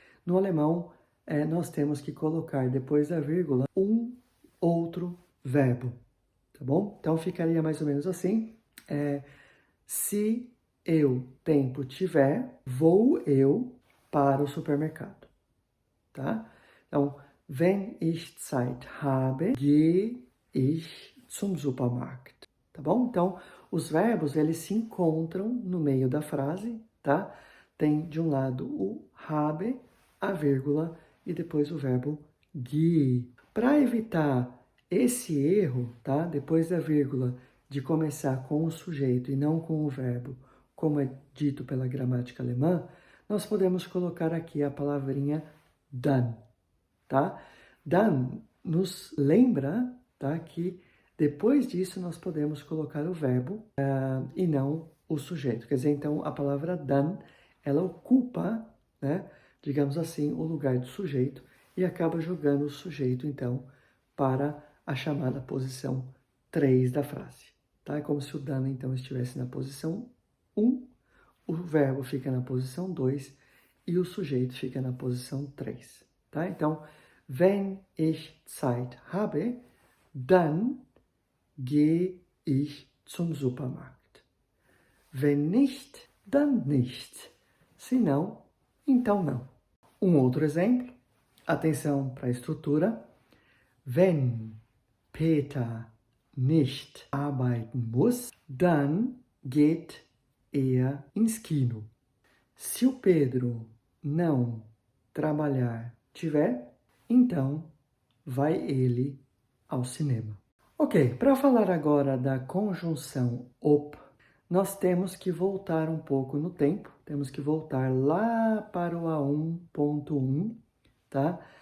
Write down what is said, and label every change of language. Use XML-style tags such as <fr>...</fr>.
<pt>No alemão, nós temos que colocar depois da vírgula um outro verbo, tá bom? Então, ficaria mais ou menos assim. Se eu tempo tiver, vou eu para o supermercado, tá? Então,</pt> <de>wenn ich Zeit habe, gehe ich zum Supermarkt,</de> <pt>tá bom? Então, os verbos, eles se encontram no meio da frase, tá? Tem de um lado o habe, a vírgula, e depois o verbo gehe. Para evitar esse erro, tá? Depois da vírgula, de começar com o sujeito e não com o verbo, como é dito pela gramática alemã, nós podemos colocar aqui a palavrinha dann, tá? Dann nos lembra, tá, que depois disso nós podemos colocar o verbo e não o sujeito. Quer dizer, então, a palavra dann, ela ocupa, né, digamos assim, o lugar do sujeito e acaba jogando o sujeito, então, para a chamada posição 3 da frase. Tá? É como se o dann, então, estivesse na posição 1, o verbo fica na posição 2 e o sujeito fica na posição 3. Tá? Então,</pt> <de>wenn ich Zeit habe, dann gehe ich zum Supermarkt. Wenn nicht, dann nicht.</de> <pt>Se não, então não. Um outro exemplo, Atenção para a estrutura.</pt> <de>Wenn Peter nicht arbeiten muss, dann geht er ins Kino.</de> <pt>Se o Pedro não trabalhar tiver, então vai ele ao cinema. Ok, para falar agora da conjunção op, nós temos que voltar um pouco no tempo, temos que voltar lá para o A1.1, tá?</pt>